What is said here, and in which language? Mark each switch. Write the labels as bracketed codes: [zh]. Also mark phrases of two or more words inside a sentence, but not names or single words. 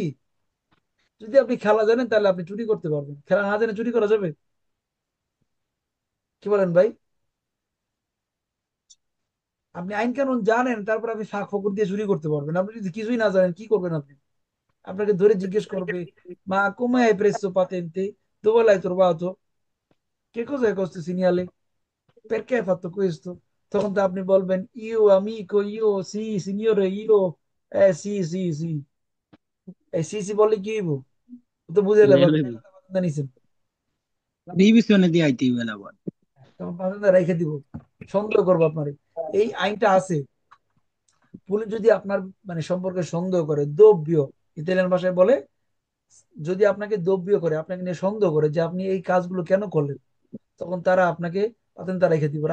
[bn] যদি আপনি খেলা জানেন তাহলে আপনি চুরি করতে পারবেন, খেলা না জানে চুরি করা যাবে? কি বলেন ভাই? আপনি আইন কানুন জানেন, তারপর আপনি ফাঁক ফকর দিয়ে চুরি করতে পারবেন। আপনি যদি কিছুই না জানেন কি করবেন আপনি? আপনাকে ধরে জিজ্ঞেস করবে, [it] মা come hai preso patente, dove l'hai trovato, che cosa hai questo segnale, perché hai fatto questo? [bn] তখন তো আপনি বলবেন [it] io amico io sì signore io sì sì [bn] sì। এই [it] sì sì [bn] বললে কি হইব? ও তো বুঝে যাবে আপনি লেলেন। টাকাটা বান্দা নিছেন। রিভিশনে দিয়ে আইতে হইবে না আবার। তখন বান্দা রেখে দিব, সন্দেহ করবো আপনার। এই আইনটা আছে। পুলিশ যদি আপনার মানে সম্পর্কে সন্দেহ করে, দ্রব্য, ইতালিয়ান ভাষায় বলে, যদি আপনাকে দ্রব্য করে, আপনাকে নিয়ে সন্দেহ করে যে আপনি এই কাজগুলো কেন করলেন, তখন তারা আপনাকে পাতেন্তা রেখে দিব।